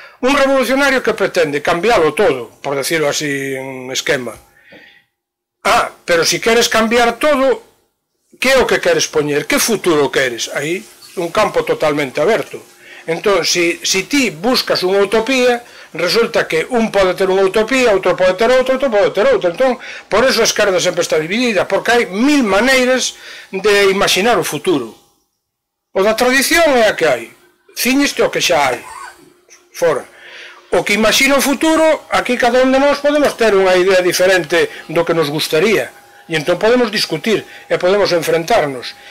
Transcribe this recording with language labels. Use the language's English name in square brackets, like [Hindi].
[Spanish] Un revolucionario que pretende cambiálo todo, por decirlo así en esquema. [Galician] Pero se queres cambiar todo, que é o que queres poñer? Que futuro queres? Aí un campo totalmente aberto. Entón, se ti buscas unha utopía, resulta que un pode ter unha utopía, outro pode ter outra, outro pode ter outra. Entón, por eso a esquerda sempre está dividida, porque hai 1000 maneiras de imaginar o futuro. O da tradición é a que hai. Ciñeste o que xa hai. Fora. O que imagina o futuro, aquí cada un de nós podemos ter unha idea diferente do que nos gustaría. E entón podemos discutir e podemos enfrentarnos.